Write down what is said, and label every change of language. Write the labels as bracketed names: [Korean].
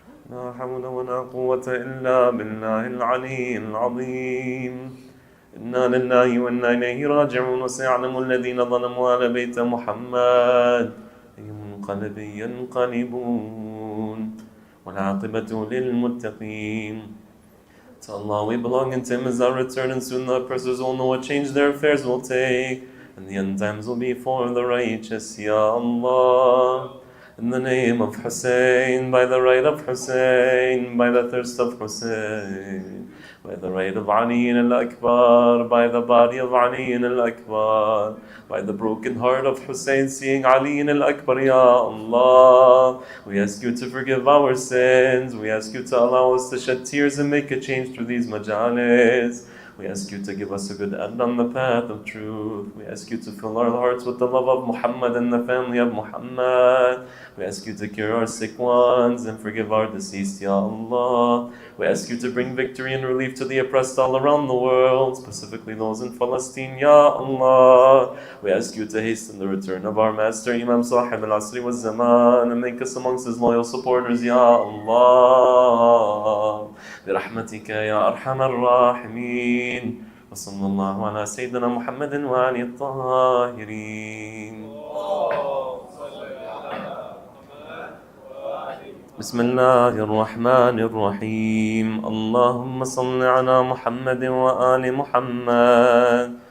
[Arabic] لا حول ولا قوة إلا بالله العلي العظيم. إنا لله وإنا إليه راجعون. وسيعلم الذين ظلموا على بيت محمد أي منقلب ينقلبون والعاقبة للمتقين. [English] To Allah we belong, and to Him is our return, and soon the oppressors will know what change their affairs will take, and the end times will be for the righteous, Ya Allah. In the name of Hussein, by the right of Hussein, by the thirst of Hussein, by the right of Ali al-Akbar, by the body of Ali al-Akbar, by the broken heart of Hussein seeing Ali al-Akbar, Ya Allah. We ask you to forgive our sins. We ask you to allow us to shed tears and make a change through these majalis. We ask you to give us a good end on the path of truth. We ask you to fill our hearts with the love of Muhammad and the family of Muhammad. We ask you to cure our sick ones and forgive our deceased, Ya Allah. We ask you to bring victory and relief to the oppressed all around the world, specifically those in Palestine, Ya Allah. We ask you to hasten the return of our master, Imam Sahib al-Asri wa Zaman, and make us amongst his loyal supporters, Ya Allah. [Arabic] برحمتك يا أرحم الراحمين وصلى الله على سيدنا محمد وآله الطاهرين. بسم الله الرحمن الرحيم. اللهم صل على محمد وآل محمد.